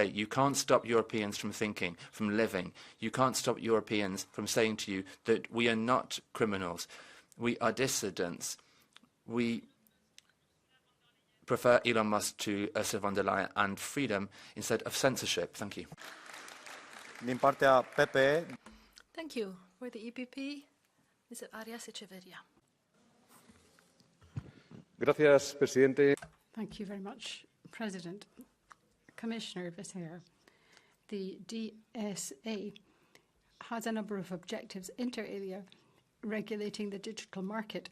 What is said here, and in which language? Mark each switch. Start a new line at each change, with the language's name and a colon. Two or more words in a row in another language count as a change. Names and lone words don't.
English: You can't stop Europeans from thinking, from living. You can't stop Europeans from saying to you that we are not criminals. We are dissidents. We prefer Elon Musk to Ursula von der Leyen and freedom instead of censorship. Thank you.
Romanian: Din partea PPE.
English: Thank you. For the EPP, Mr. Arias Echeverria.
Spanish: Gracias, presidente.
English: Thank you very much, President. Commissioner Visser, the DSA has a number of objectives, inter alia, regulating the digital market.